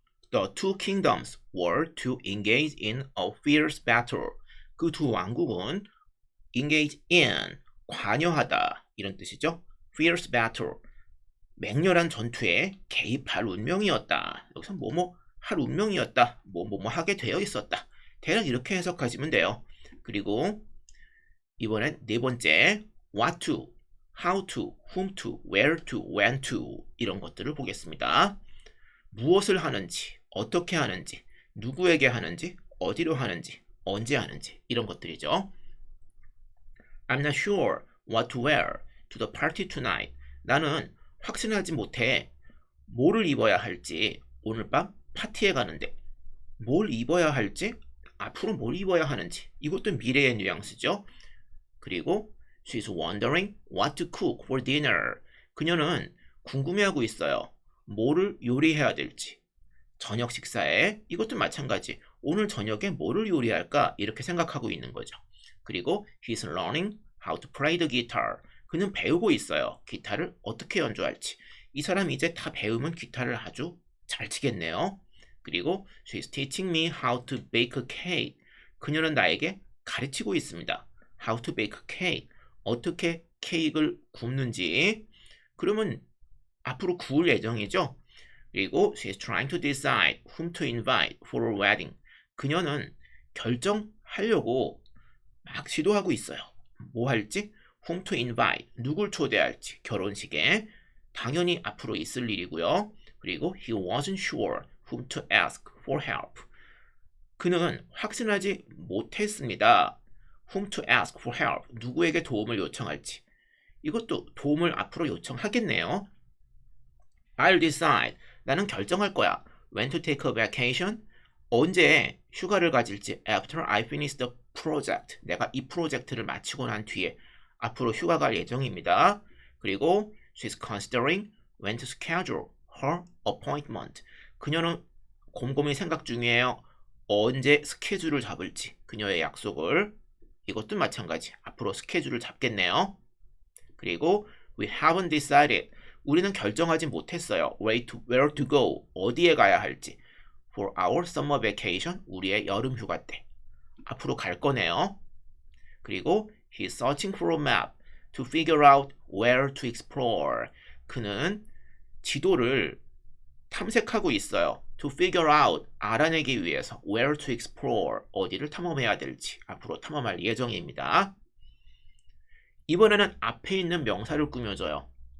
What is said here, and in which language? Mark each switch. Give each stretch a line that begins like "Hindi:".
English: The two kingdoms were to engage in a fierce battle.
Korean: 그 두 왕국은
English: engage in,
Korean: 관여하다 이런 뜻이죠.
English: fierce battle,
Korean: 맹렬한 전투에 개입할 운명이었다. 여기서 뭐뭐 할 운명이었다. 뭐뭐 하게 되어 있었다. 대략 이렇게 해석하시면 돼요. 그리고 이번엔 네 번째
English: what to, how to, whom to, where to, when to
Korean: 이런 것들을 보겠습니다. 무엇을 하는지, 어떻게 하는지, 누구에게 하는지, 어디로 하는지, 언제 하는지 이런 것들이죠.
English: I'm not sure what to wear to the party tonight.
Korean: 나는 확신하지 못해 뭐를 입어야 할지 오늘 밤 파티에 가는데 뭘 입어야 할지 앞으로 뭘 입어야 하는지 이것도 미래의 뉘앙스죠. 그리고
English: she's wondering what to cook for dinner.
Korean: 그녀는 궁금해하고 있어요. 뭐를 요리해야 될지. 저녁 식사에 이것도 마찬가지. 오늘 저녁에 뭐를 요리할까? 이렇게 생각하고 있는 거죠. 그리고
English: he's learning how to play the guitar.
Korean: 그는 배우고 있어요. 기타를 어떻게 연주할지. 이 사람이 이제 다 배우면 기타를 아주 잘 치겠네요. 그리고
English: she's teaching me how to bake a cake.
Korean: 그녀는 나에게 가르치고 있습니다.
English: How to bake a cake.
Korean: 어떻게 케이크를 굽는지. 그러면 앞으로 구울 예정이죠. 그리고
English: she's trying to decide whom to invite for a wedding.
Korean: 그녀는 결정하려고 막 시도하고 있어요. 뭐 할지?
English: whom to invite.
Korean: 누굴 초대할지. 결혼식에. 당연히 앞으로 있을 일이고요. 그리고
English: he wasn't sure whom to ask for help.
Korean: 그는 확신하지 못했습니다.
English: whom to ask for help.
Korean: 누구에게 도움을 요청할지. 이것도 도움을 앞으로 요청하겠네요.
English: I'll decide.
Korean: 나는 결정할 거야.
English: When to take a vacation.
Korean: 언제 휴가를 가질지.
English: After I finish the project.
Korean: 내가 이 프로젝트를 마치고 난 뒤에 앞으로 휴가 갈 예정입니다. 그리고
English: she's considering when to schedule her appointment.
Korean: 그녀는 곰곰이 생각 중이에요. 언제 스케줄을 잡을지. 그녀의 약속을. 이것도 마찬가지. 앞으로 스케줄을 잡겠네요. 그리고
English: we haven't decided.
Korean: 우리는 결정하지 못했어요.
English: where to go.
Korean: 어디에 가야 할지.
English: for our summer vacation.
Korean: 우리의 여름 휴가 때. 앞으로 갈 거네요. 그리고
English: he's searching for a map to figure out where to explore.
Korean: 그는 지도를 탐색하고 있어요.
English: to figure out.
Korean: 알아내기 위해서.
English: where to explore.
Korean: 어디를 탐험해야 될지. 앞으로 탐험할 예정입니다. 이번에는 앞에 있는 명사를 꾸며줘요.